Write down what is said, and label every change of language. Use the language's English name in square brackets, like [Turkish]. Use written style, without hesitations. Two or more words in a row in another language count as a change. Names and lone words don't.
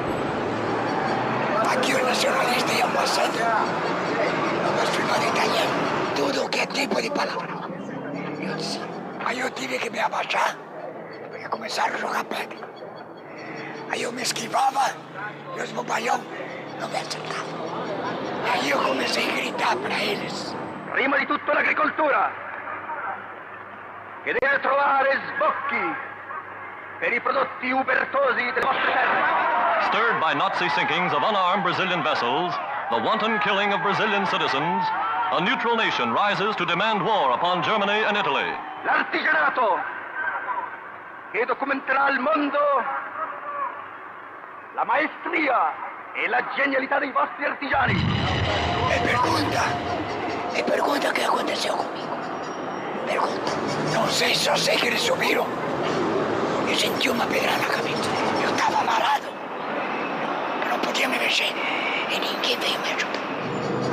[Portuguese] Aqui os nacionalistas iam passando, nós filmando italiano, tudo o que é tipo de palavra. Eu disse, aí eu tive que me abaixar, porque começaram a jogar pedra. Aí eu me esquivava e os bobalhão não me acertavam. Aí eu comecei a gritar para eles. [Italian] Prima di tutto l'agricoltura, che deve trovare sbocchi per i prodotti ubertosi delle vostre terre. [English] Stirred by Nazi sinkings of unarmed Brazilian vessels, the wanton killing of Brazilian citizens, a neutral nation rises to demand war upon Germany and Italy. [Italian] L'artigianato che documenterà al mondo la maestria e la genialità dei vostri artigiani. [Portuguese] Me pergunta o que aconteceu comigo. Pergunta. Não sei, só sei que eles subiram. Eu senti uma pedrada na cabeça. Eu estava amarrado. Eu não podia me mexer. E ninguém veio me ajudar.